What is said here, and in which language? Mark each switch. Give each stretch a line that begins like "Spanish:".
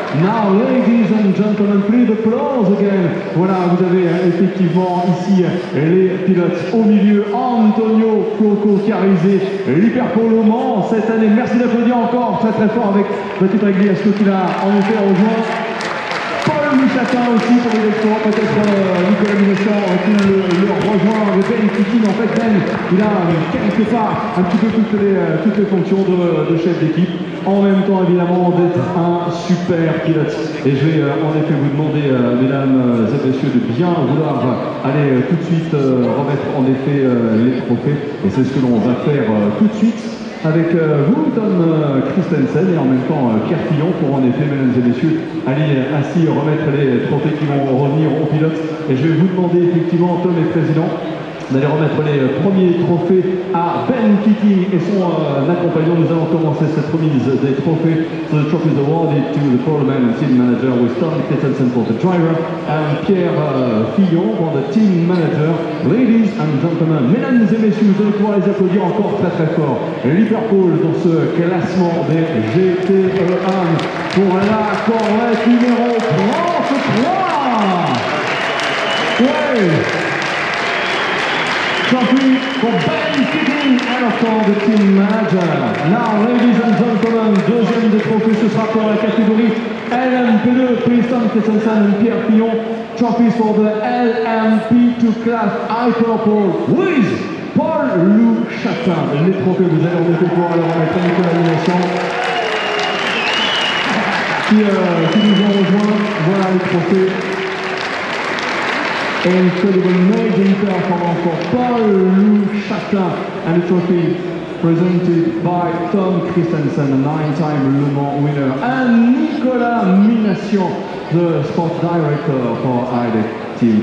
English: Now, ladies and gentlemen, please applause again.
French: Voilà, vous avez effectivement ici les pilotes au milieu. Antonio Fuoco qui a réalisé l'Hyperpole Le Mans cette année. Merci d'applaudir encore très fort avec Petit Pagliasco qui l'a en effet rejoint. Paul Mouchatin aussi pour les exploits, peut-être Nicolas Minochet qui le rejoint, avec Ben Keating. En fait, Ben, il a quelque part un petit peu toutes les fonctions de chef d'équipe, en même temps évidemment d'être un super pilote. Et je vais en effet vous demander, mesdames et messieurs, de bien vouloir aller tout de suite remettre en effet les trophées. Et c'est ce que l'on va faire tout de suite. avec vous, Tom Christensen, et en même temps Pierre Fillon, pour en effet, mesdames et messieurs, aller ainsi remettre les trophées qui vont revenir aux pilotes. Et je vais vous demander effectivement, Tom est président, d'aller remettre les premiers trophées à Ben Keating et son accompagnant. Nous allons commencer cette remise des trophées.
English: So the trophies awarded to the Poleman and team manager with Tom Christensen for the driver and Pierre Fillon for the team manager. Ladies and gentlemen,
French: mesdames et messieurs, vous allez pouvoir les applaudir encore très très fort. Liverpool dans ce classement des GT1 pour la Corvette numéro 33. Ouais.
English: Trophy for Ben Keating and for the team manager. Now, ladies and gentlemen,
French: deuxième des trophées, ce sera pour la catégorie LMP2,
English: please
French: Tom Christensen et Pierre Fillon.
English: Trophies for the LMP2 class Hyperpole with Paul Lou Chatin.
French: Les trophées, vous allez en effet pouvoir leur remettre à Nicolas Lignation qui nous ont rejoints. Voilà les trophées.
English: Incredible amazing performance for Paul Lou Chatin and the trophy presented by Tom Christensen, a 9-time Le Mans winner, and Nicolas Mination, the sport director for IDEC team.